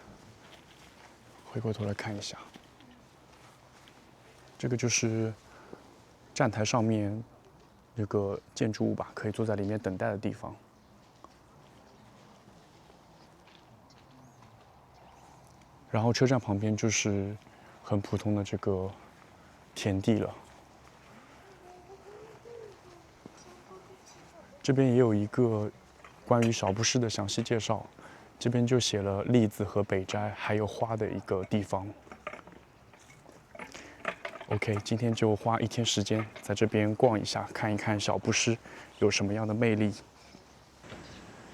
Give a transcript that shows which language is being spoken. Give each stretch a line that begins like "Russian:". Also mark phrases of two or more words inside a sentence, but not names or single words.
Chinese: 回過頭來看一下，這個就是站台上面這個建築物吧，可以坐在裡面等待的地方。然後車站旁邊就是很普通的這個田地了。這邊也有一個關於小布施的詳細介紹，這邊就寫了栗子和北齋還有花的一個地方。OK， 今天就花1天時間在這邊逛一下，看一看小布施有什麼樣的魅力。